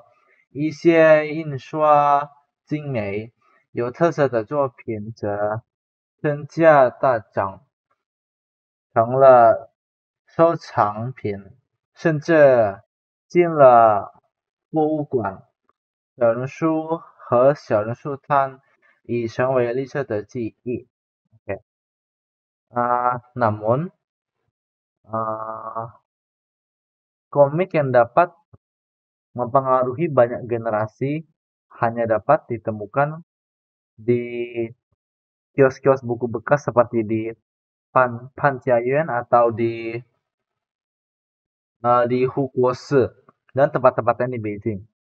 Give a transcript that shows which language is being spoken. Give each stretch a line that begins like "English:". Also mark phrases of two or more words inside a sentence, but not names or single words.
Chinese: 一些印刷精美、有特色的作品则身价大涨，成了收藏品，甚至进了博物馆。小人书和小人书摊已成为历史的记忆。
Indonesian: Namun komik yang dapat mempengaruhi banyak generasi hanya dapat ditemukan di kios-kios buku bekas seperti di Panjiayuan atau di Hukuoshi dan tempat-tempat lain di Beijing.